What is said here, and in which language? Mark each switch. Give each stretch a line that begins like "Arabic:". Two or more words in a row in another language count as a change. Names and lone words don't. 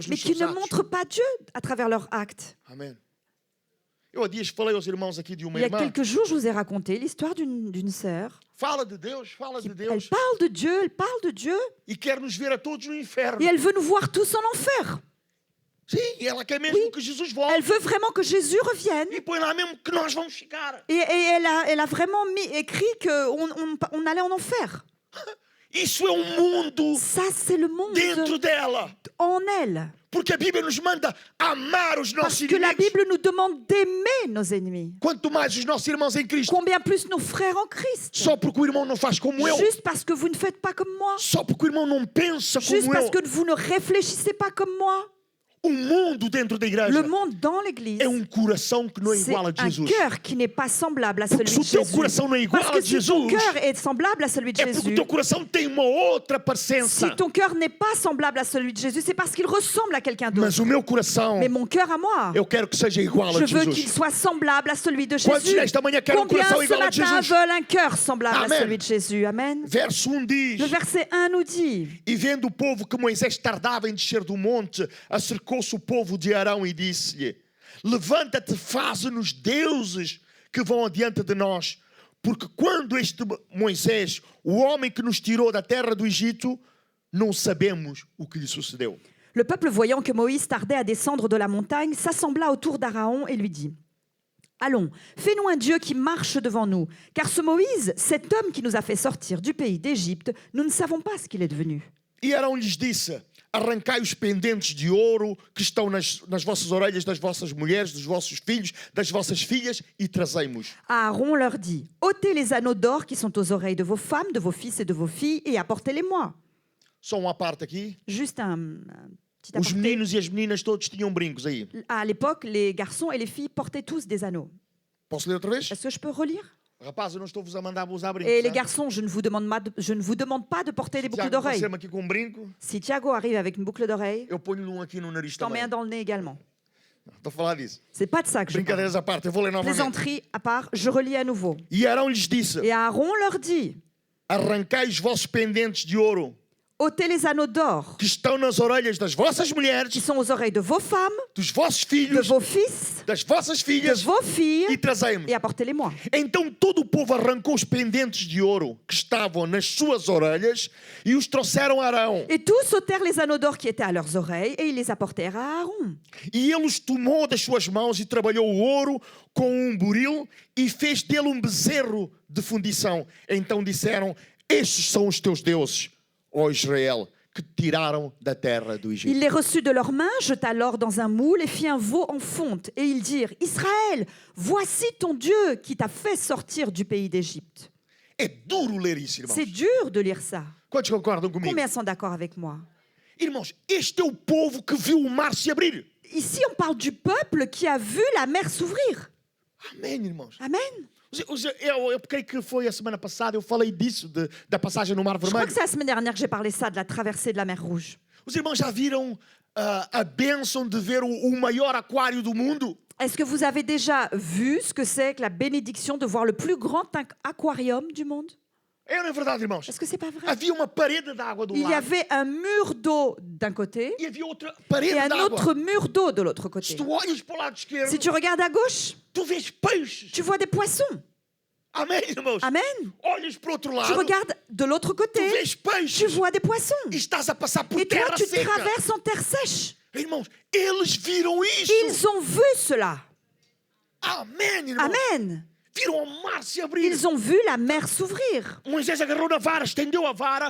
French: mais
Portuguese: nos
French: qui
Portuguese: seus
French: ne
Portuguese: atos.
French: montrent pas Dieu à travers leurs actes.
Portuguese: Amém. Eu há dias falei aos irmãos aqui de uma
French: Il y a
Portuguese: irmã.
French: quelques jours, je vous ai raconté l'histoire d'une sœur.
Portuguese: Fala de Deus, fala de
French: Elle
Portuguese: Deus.
French: parle de Dieu, elle parle de Dieu,
Portuguese: E quer nos ver a todos no inferno.
French: et elle veut nous voir tous en enfer.
Portuguese: Sim, ela quer mesmo que Jesus volte.
French: Elle veut vraiment que Jésus revienne.
Portuguese: E põe lá mesmo que nós vamos ficar.
French: Et elle a vraiment écrit qu'on allait en enfer.
Portuguese: Isso é mundo
French: Ça, c'est le monde
Portuguese: dentro dela.
French: en elle.
Portuguese: Porque a Bíblia nos manda amar os
French: Parce
Portuguese: nossos
French: que la
Portuguese: inimigos.
French: Bible nous demande d'aimer nos ennemis.
Portuguese: Quanto mais os nossos irmãos em Cristo.
French: Combien plus nos frères en Christ.
Portuguese: Só porque o irmão não faz como eu.
French: Juste parce que vous ne faites pas comme moi.
Portuguese: Só porque o irmão não pensa
French: Juste
Portuguese: como
French: parce
Portuguese: eu.
French: que vous ne réfléchissez pas comme moi.
Portuguese: O mundo dentro da igreja
French: Le monde dans l'Église,
Portuguese: é coração que não é
French: c'est
Portuguese: igual a de
French: un
Portuguese: Jesus.
French: cœur qui n'est pas semblable à celui Porque de
Portuguese: se o teu
French: Jésus.
Portuguese: coração não é igual
French: Parce
Portuguese: a
French: que
Portuguese: de
French: si ton
Portuguese: Jesus,
French: cœur est semblable à celui de
Portuguese: é porque o
French: Jésus,
Portuguese: teu coração tem uma outra parecença.
French: si ton cœur n'est pas semblable à celui de Jésus, c'est parce qu'il ressemble à quelqu'un d'autre.
Portuguese: Mas o meu coração,
French: Mais mon cœur à moi,
Portuguese: eu quero que seja igual a
French: je
Portuguese: de
French: veux qu'il
Portuguese: Jesus.
French: soit semblable à celui de
Portuguese: Quantos
French: Jésus.
Portuguese: nesta manhã querem
French: Combien
Portuguese: coração
French: ce
Portuguese: igual a de
French: matin
Portuguese: Jesus?
French: veulent un cœur semblable
Portuguese: Amen.
French: à celui de Jésus? Amen.
Portuguese: Verso 1 diz:
French: Le verset 1 nous dit,
Portuguese: E vendo o povo que Moisés tardava em descer do monte, acercou-se o povo de Arão e disse-lhe: Levanta-te, faze-nos deuses que vão adiante de nós. Porque quando este Moisés, o homem que nos tirou da terra do Egito, não sabemos o que lhe sucedeu.
French: le peuple, voyant que Moïse tardait à descendre de la montagne, s'assembla autour d'Aaron et lui dit, Allons, fais-nous un Dieu qui marche devant nous, car ce Moïse, cet homme qui nous a fait sortir du pays d'Égypte, nous ne savons pas ce qu'il est devenu.
Portuguese: E Arão lhes disse: Arrancai os pendentes de ouro que estão nas vossas orelhas das vossas mulheres, dos vossos filhos, das vossas filhas, e trazei-mos.
French: Aaron leur dit, ôtez les anneaux d'or qui sont aux oreilles de vos femmes, de vos fils et de vos filles, et apportez-les-moi.
Portuguese: Só uma parte aqui.
French: Juste un petit
Portuguese: Os
French: aparté.
Portuguese: meninos e as meninas todos tinham brincos aí.
French: À l'époque, les garçons et les filles portaient tous des anneaux.
Portuguese: Posso ler outra vez?
French: Est-ce que je peux relire?
Portuguese: Rapaz, eu não estou-vos a mandar usar brincos.
French: Et les
Portuguese: tá?
French: garçons, je ne vous demande pas de porter des boucles
Portuguese: Tiago,
French: d'oreilles.
Portuguese: apareceu-me aqui com um brinco,
French: Si Thiago arrive avec une boucle d'oreille,
Portuguese: eu ponho-lhe um aqui no nariz
French: je t'en mets
Portuguese: também.
French: un dans le nez également.
Portuguese: Estou a falar disso.
French: C'est pas de ça que je parle.
Portuguese: Brincadeiras à parte, eu vou ler novamente.
French: Plaisanterie à part, je relis à nouveau.
Portuguese: E Arão lhes disse:
French: Et Aaron leur dit,
Portuguese: Arrancai os vossos pendentes de ouro
French: ôtez les anneaux d'or
Portuguese: que estão nas orelhas das vossas
French: qui
Portuguese: mulheres,
French: sont aux oreilles de vos femmes,
Portuguese: dos vossos
French: de
Portuguese: filhos,
French: vos fils,
Portuguese: das vossas
French: de
Portuguese: filhas,
French: vos filles,
Portuguese: e trazei-me.
French: et apportez-les-moi.
Portuguese: Então todo o povo arrancou os pendentes de ouro que estavam nas suas orelhas e os trouxeram a Arão.
French: Et tous ôtèrent les anneaux d'or qui étaient à leurs oreilles, et ils les apportèrent à Aaron.
Portuguese: E ele os tomou das suas mãos e trabalhou o ouro com um buril e fez dele um bezerro de fundição. Então disseram: Estes são os teus deuses, ó Israel, que te tiraram da terra do Egito.
French: Il les reçut de leurs mains, jeta l'or dans un moule et fit un veau en fonte. Et ils dirent, Israël, voici ton Dieu qui t'a fait sortir du pays d'Égypte.
Portuguese: É duro ler isso, irmãos.
French: C'est dur de lire ça.
Portuguese: Quantos concordam comigo?
French: Combien sont d'accord avec moi?
Portuguese: Irmãos, este é o povo que viu o mar se abrir.
French: Ici, on parle du peuple qui a vu la mer s'ouvrir.
Portuguese: Amém, irmãos.
French: Amen.
Portuguese: Eu creio que foi a semana passada, eu falei disso, da passagem no Mar
French: Je crois
Portuguese: Vermelho.
French: que c'est la semaine dernière que j'ai parlé ça, de la traversée de la mer Rouge.
Portuguese: Os irmãos já viram a bênção de ver o maior aquário do mundo?
French: Est-ce que vous avez déjà vu ce que c'est que la bénédiction de voir le plus grand aquarium du monde?
Portuguese: É ou não é verdade, irmãos?
French: Est-ce que c'est pas vrai?
Portuguese: Havia uma parede d'água do
French: Il y
Portuguese: lado
French: avait un mur d'eau d'un côté
Portuguese: e havia outra parede
French: et un
Portuguese: d'água.
French: autre mur d'eau de l'autre
Portuguese: Se
French: côté.
Portuguese: tu olhas para o lado esquerdo,
French: Si tu regardes à gauche,
Portuguese: tu vês peixes.
French: tu vois des poissons.
Portuguese: Amém, irmãos?
French: Amen.
Portuguese: Olhas para o outro
French: Tu
Portuguese: lado,
French: regardes de l'autre
Portuguese: tu
French: côté,
Portuguese: vês
French: tu
Portuguese: peixes.
French: vois des poissons.
Portuguese: E estás a passar por
French: Et toi,
Portuguese: terra
French: tu
Portuguese: seca.
French: traverses en terre sèche.
Portuguese: Irmãos, eles viram isso.
French: Ils ont vu cela.
Portuguese: Amém, irmãos.
French: Amen.
Portuguese: Viram o mar se abrir.
French: Ils ont vu la mer s'ouvrir.
Portuguese: Moisés agarrou na vara, estendeu a vara